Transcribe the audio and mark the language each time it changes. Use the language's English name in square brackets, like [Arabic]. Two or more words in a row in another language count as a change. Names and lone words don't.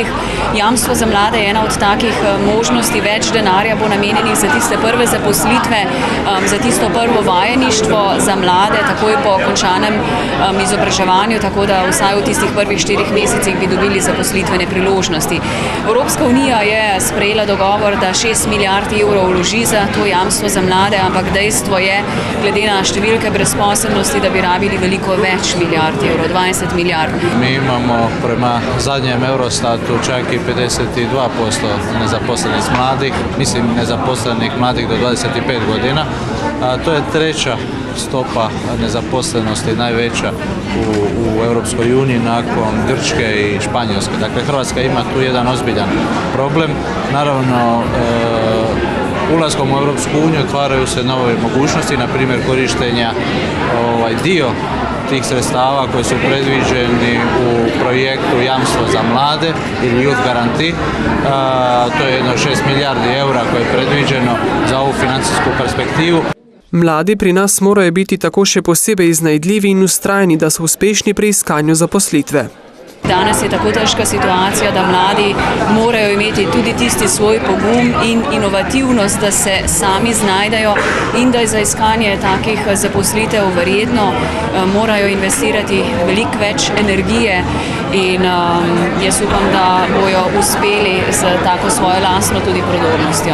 [Slovenian] Jamstvo za mlade je ena od takih možnosti, več denarja bo namenjenih za tiste prve zaposlitve, za tisto prvo vajeništvo za mlade, takoj po končanem izobraževanju, tako da vsaj v tistih prvih 4 mesecih bi dobili zaposlitvene priložnosti. Evropska unija je sprejela dogovor, da 6 milijard evrov vloži za to jamstvo za mlade, ampak dejstvo je, glede na številke brezposelnosti, da bi rabili veliko več milijard evrov, 20 milijard. [Croatian] Mi imamo prema zadnjem Eurostatu čak i 52% nezaposlenih mladih, mislim nezaposlenih mladih do 25 godina. To je treća stopa nezaposlenosti, najveća u Europskoj uniji nakon Grčke i Španjolske. Dakle, Hrvatska ima tu jedan ozbiljan problem. Naravno, ulaskom u Europsku uniju otvaraju se nove mogućnosti, na primjer korištenja dio tih sredstava koji su predviđeni u projektu Jamstvo za mlade ili [English] Youth Guarantee. [Croatian] To je jedno 6 milijardi eura koje je predviđeno za ovu financijsku perspektivu. [Slovenian] Mladi pri nas morajo biti tako še posebej iznajdljivi in ustrajni, da so uspešni pri iskanju zaposlitve. Danes je tako težka situacija, da mladi morajo imeti tudi tisti svoj pogum in inovativnost, da se sami znajdejo in da za iskanje takih zaposlitev verjetno morajo investirati veliko več energije in jaz upam, da bojo uspeli z tako svojo lastno tudi prodornostjo.